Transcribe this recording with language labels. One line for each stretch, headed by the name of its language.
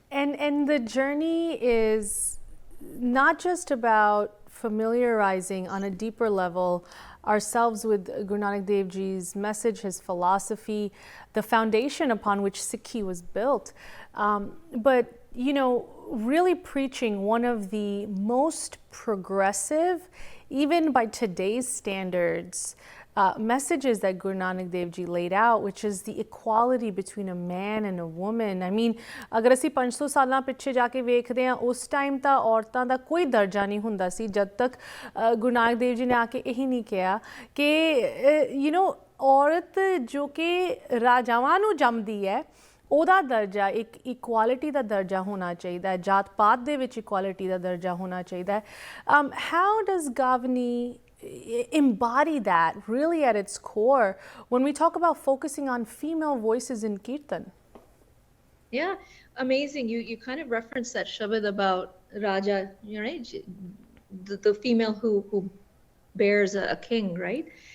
English: And the journey is not just about familiarizing on a deeper level ourselves with Guru Nanak Dev Ji's message, his philosophy, the foundation upon which Sikhi was built, but, you know, really preaching one of the most progressive, even by today's standards, messages that Guru Nanak Dev Ji laid out, which is the equality between a man and a woman. I mean,
Punjabi: अगर ਅਸੀਂ 500 ਸਾਲਾਂ ਪਿੱਛੇ ਜਾ ਕੇ ਵੇਖਦੇ ਹਾਂ, ਉਸ time ਤਾਂ ਔਰਤਾਂ ਦਾ ਕੋਈ ਦਰਜਾ ਨਹੀਂ ਹੁੰਦਾ ਸੀ, ਜਦ ਤੱਕ ਗੁਰੂ ਨਾਨਕ ਦੇਵ ਜੀ ਨੇ ਆ ਕੇ ਇਹੀ ਨਹੀਂ ਕਿਹਾ ਕਿ ਯੂ نو ਔਰਤ ਜੋ ਕਿ ਰਾਜਾਵਾਂ ਨੂੰ ਜੰਮਦੀ ਹੈ, ਉਹਦਾ ਦਰਜਾ ਇੱਕ ਇਕੁਆਲਿਟੀ ਦਾ ਦਰਜਾ ਹੋਣਾ ਚਾਹੀਦਾ ਹੈ, ਜਾਤ ਪਾਤ ਦੇ ਵਿੱਚ ਇਕੁਆਲਿਟੀ ਦਾ ਦਰਜਾ ਹੋਣਾ ਚਾਹੀਦਾ ਹੈ.
English: How does Gaavani embody that really at its core when we talk about focusing on female voices in Kirtan? Yeah, amazing. You kind of referenced that Shabad about Raja, you know, the female who bears a king, right?